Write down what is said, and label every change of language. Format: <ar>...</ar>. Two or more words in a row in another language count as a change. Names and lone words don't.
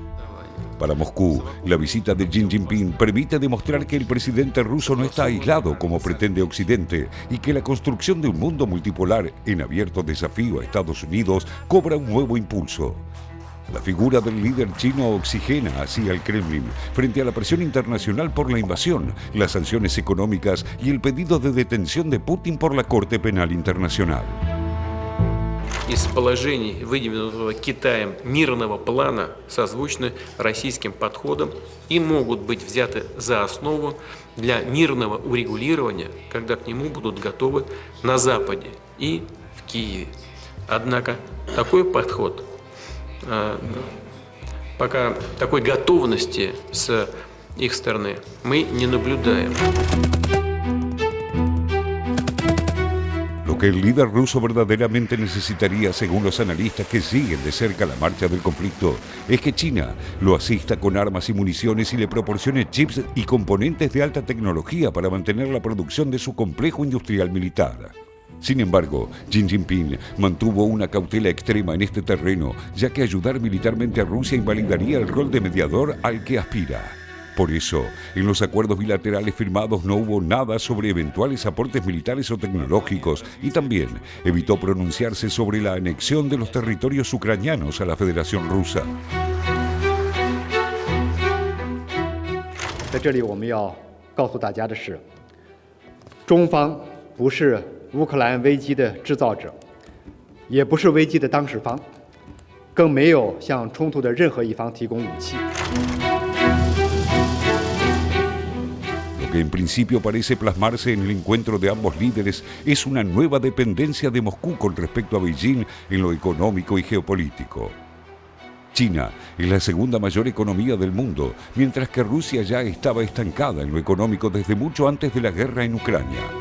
<es>Para Moscú, la visita de Xi Jinping permite demostrar que el presidente ruso no está aislado como pretende Occidente y que la construcción de un mundo multipolar en abierto desafío a Estados Unidos cobra un nuevo impulso. La figura del líder chino oxigena así al Kremlin frente a la presión internacional por la invasión, las sanciones económicas y el pedido de detención de Putin por la Corte Penal Internacional.</es> <ru>Из положений, выдвинутого Китаем мирного плана, созвучны российским подходом и могут быть взяты за основу для мирного урегулирования, когда к нему будут готовы на Западе и в Киеве. Однако такой подход пока такой готовности с их стороны мы не наблюдаем.</ru> <es>Lo que el líder ruso verdaderamente necesitaría, según los analistas que siguen de cerca la marcha del conflicto, es que China lo asista con armas y municiones y le proporcione chips y componentes de alta tecnología para mantener la producción de su complejo industrial militar. Sin embargo, Xi Jinping mantuvo una cautela extrema en este terreno, ya que ayudar militarmente a Rusia invalidaría el rol de mediador al que aspira. Por eso, en los acuerdos bilaterales firmados no hubo nada sobre eventuales aportes militares o tecnológicos y también evitó pronunciarse sobre la anexión de los territorios ucranianos a la Federación Rusa.</es> <zh>在这里，我们要告诉大家的是，中方不是 乌克兰危机的制造者，也不是危机的当事方，更没有向冲突的任何一方提供武器。</zh> <es>Lo que en principio parece plasmarse en el encuentro de ambos líderes es una nueva dependencia de Moscú con respecto a Beijing en lo económico y geopolítico. China es la segunda mayor economía del mundo, mientras que Rusia ya estaba estancada en lo económico desde mucho antes de la guerra en Ucrania.</es>